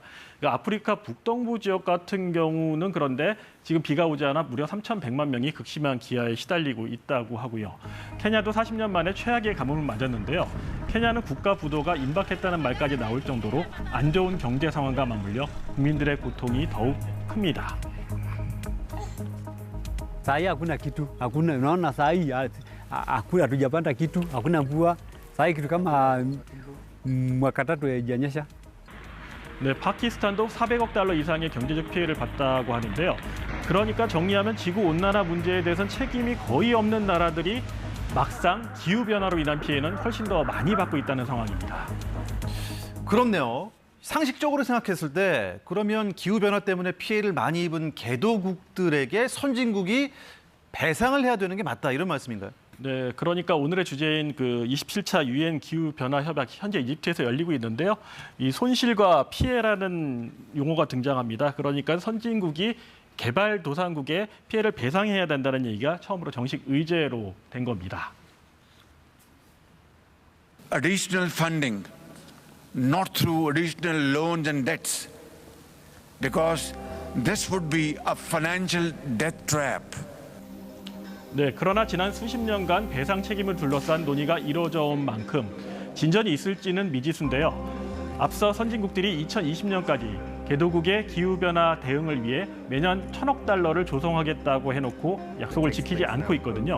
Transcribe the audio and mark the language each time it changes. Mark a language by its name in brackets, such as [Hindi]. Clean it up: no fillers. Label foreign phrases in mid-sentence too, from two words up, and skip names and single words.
[Korean] 그러니까 아프리카 북동부 지역 같은 경우는 그런데 지금 비가 오지 않아 무려 3,100만 명이 극심한 기아에 시달리고 있다고 하고요. 케냐도 40년 만에 최악의 가뭄을 맞았는데요. 케냐는 국가 부도가 임박했다는 말까지 나올 정도로 안 좋은 경제 상황과 맞물려 국민들의 고통이 더욱 큽니다. [Swahili] Saa hii hakuna kitu, unaona saa hii hakuna, hatujapanda kitu, hakuna mvua. Saa hii kitu kama mwaka tatu haijanyesha. [Korean] 네, 파키스탄도 400억 달러 이상의 경제적 피해를 봤다고 하는데요. 그러니까 정리하면 지구 온난화 문제에 대해서는 책임이 거의 없는 나라들이 막상 기후 변화로 인한 피해는 훨씬 더 많이 받고 있다는 상황입니다. 그렇네요. 상식적으로 생각했을 때 그러면 기후변화 때문에 피해를 많이 입은 개도국들에게 선진국이 배상을 해야 되는 게 맞다, 이런 말씀인가요? 네, 그러니까 오늘의 주제인 그 27차 유엔 기후 변화 협약 현재 이집트에서 열리고 있는데요. 이 손실과 피해라는 용어가 등장합니다. 그러니까 선진국이 개발도상국에 피해를 배상해야 된다는 얘기가 처음으로 정식 의제로 된 겁니다. [English] Additional funding, not through additional loans and debts, because this would be a financial death trap. [Korean] 네, 그러나 지난 수십 년간 배상 책임을 둘러싼 논의가 이루어져 온 만큼 진전이 있을지는 미지수인데요. 앞서 선진국들이 2020년까지 개도국의 기후변화 대응을 위해 매년 1,000억 달러를 조성하겠다고 해놓고 약속을 지키지 않고 있거든요.